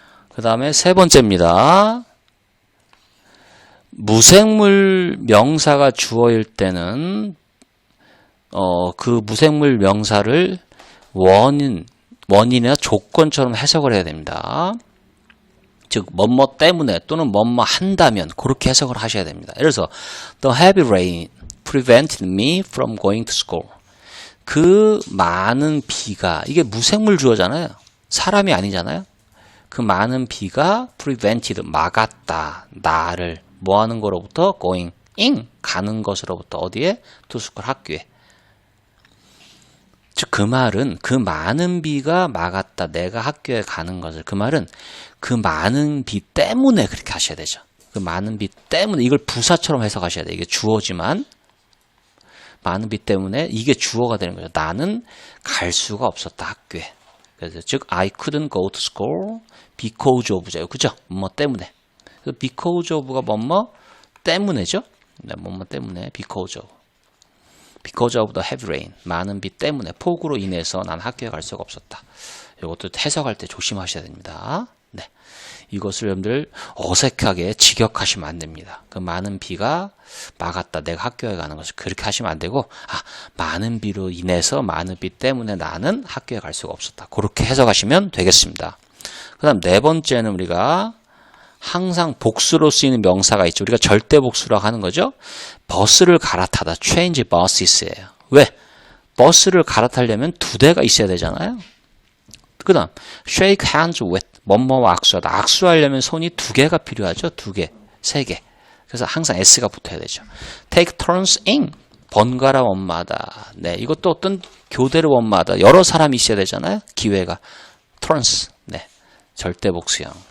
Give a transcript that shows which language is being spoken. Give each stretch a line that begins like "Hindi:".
Korean: 그 다음에 세 번째입니다. 무생물 명사가 주어일 때는 그 무생물 명사를 원인이나 조건처럼 해석을 해야 됩니다. 즉 뭐뭐 때문에 또는 뭐뭐 한다면 그렇게 해석을 하셔야 됩니다. 예를 들어서
English: The heavy rain prevented me from going to school.
Korean: 그 많은 비가, 이게 무생물 주어잖아요. 사람이 아니잖아요. 그 많은 비가 prevented, 막았다. 나를 뭐 하는 거로부터 going, 가는 것으로부터 어디에?
English: to school,
Korean: 학교에. 즉 그 말은 그 많은 비가 막았다. 내가 학교에 가는 것을. 그 말은 그 많은 비 때문에 그렇게 하셔야 되죠. 그 많은 비 때문에, 이걸 부사처럼 해석하셔야 돼요. 이게 주어지만 많은 비 때문에 이게 주어가 되는 거죠. 나는 갈 수가 없었다, 학교에. 그래서 즉
English: I couldn't go to school because of죠.
Korean: 그죠? 뭐 때문에. because of가 뭐뭐 때문에죠. 네, 뭐뭐 때문에 because of.
English: Because of the heavy rain.
Korean: 많은 비 때문에, 폭우로 인해서 난 학교에 갈 수가 없었다. 이것도 해석할 때 조심하셔야 됩니다. 네. 이것을 여러분들 어색하게 직역하시면 안 됩니다. 그 많은 비가 막았다. 내가 학교에 가는 것을 그렇게 하시면 안 되고, 많은 비로 인해서, 많은 비 때문에 나는 학교에 갈 수가 없었다. 그렇게 해석하시면 되겠습니다. 그 다음 네 번째는 우리가 항상 복수로 쓰이는 명사가 있죠. 우리가 절대 복수라고 하는 거죠. 버스를 갈아타다.
English: change busses예요.
Korean: 왜? 버스를 갈아타려면 두 대가 있어야 되잖아요. 그 다음
English: shake hands with.
Korean: 뭐뭐와 악수하다. 악수하려면 손이 두 개가 필요하죠. 두 개, 세 개. 그래서 항상 s가 붙어야 되죠.
English: take turns in.
Korean: 번갈아 원마다. 네, 이것도 어떤 교대로 원마다 여러 사람이 있어야 되잖아요. 기회가. turns. 네, 절대 복수형.